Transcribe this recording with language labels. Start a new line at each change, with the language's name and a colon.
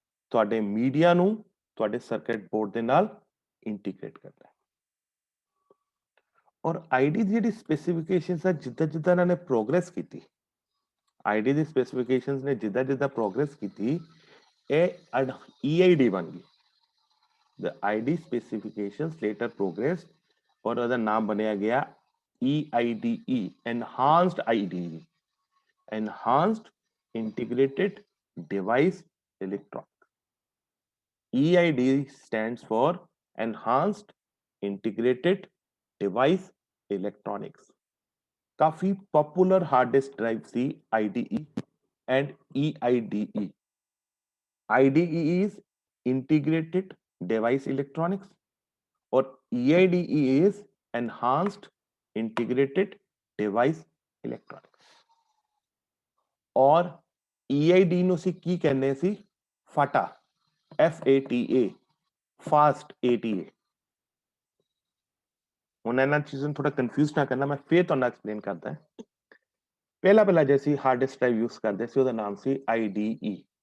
Punjabi: ਤੁਹਾਡੇ ਮੀਡੀਆ ਨੂੰ ਤੁਹਾਡੇ ਸਰਕਟ ਬੋਰਡ ਦੇ ਨਾਲ ਇੰਟੀਗ੍ਰੇਟ ਕਰਦਾ ਹੈ। ਔਰ ID ਦੀ ਜਿਹੜੀ ਸਪੈਸੀਫਿਕੇਸ਼ਨਸ ਹੈ ਜਿੱਦਾਂ ਜਿੱਦਾਂ ਇਹਨਾਂ ਨੇ ਪ੍ਰੋਗਰੈਸ ਕੀਤੀ, ID ਦੀ ਸਪੈਸੀਫਿਕੇਸ਼ਨਸ ਨੇ ਜਿੱਦਾਂ ਜਿੱਦਾਂ ਪ੍ਰੋਗਰੈਸ ਕੀਤੀ, ਇਹ EID ਬਣ ਗਈ।
English: The ID specifications later progressed और
Punjabi: ਉਹਦਾ ਨਾਮ ਬਣਿਆ ਗਿਆ
English: EIDE, enhanced IDE, enhanced integrated device electronics। EIDE stands for enhanced integrated device electronics।
Hindi: काफी पॉपुलर हार्ड डिस्क ड्राइव थी IDE and EIDE।
English: IDE is integrated device electronics और EIDE is enhanced integrated device electronics।
Punjabi: और EIDE ਨੂੰ ਅਸੀਂ ਕੀ ਕਹਿੰਦੇ ਸੀ? FATA, FATA, fast ATA। ਹੁਣ ਇਹਨਾਂ ਚੀਜ਼ਾਂ ਨੂੰ ਥੋੜਾ ਕੰਫਿਊਜ਼ ਨਾ ਕਰਨਾ, ਮੈਂ ਫੇਰ ਤੁਹਾਨੂੰ ਐਕਸਪਲੇਨ ਕਰਦਾ। ਪਹਿਲਾ ਜੇ ਅਸੀਂ ਹਾਰਡ ਡਿਸਕ ਡਰਾਈਵ ਯੂਜ਼ ਕਰਦੇ ਸੀ ਉਹਦਾ ਨਾਮ ਸੀ IDE।